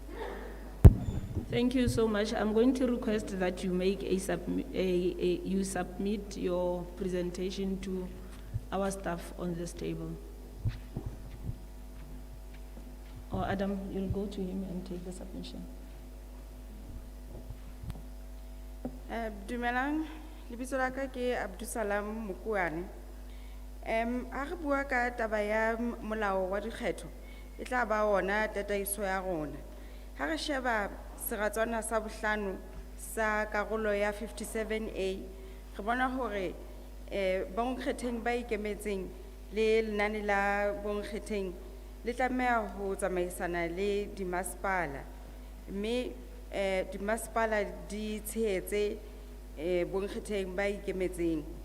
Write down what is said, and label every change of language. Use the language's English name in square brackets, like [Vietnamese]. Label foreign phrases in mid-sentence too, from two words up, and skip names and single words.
[English] Thank you so much. I'm going to request that you make you submit your presentation to our staff on this table. Or Adam, you'll go to him and take the submission. [Southern Sotho] Dumelang, lebitso la ka ke Abdusalam Mukuane. A re bua ka taba ya molao wa dikgetho, e tla ba ona tataiso ya rona. Ha re sheba seratswana sa bohlano sa karolo ya 57A, re bona hore bonkgetheng ba ikemetseng le lenane la bonkgetheng le tlameha ho tsamaisana le dimasepala, mme dimasepala di tshehetse bonkgetheng ba ikemetseng.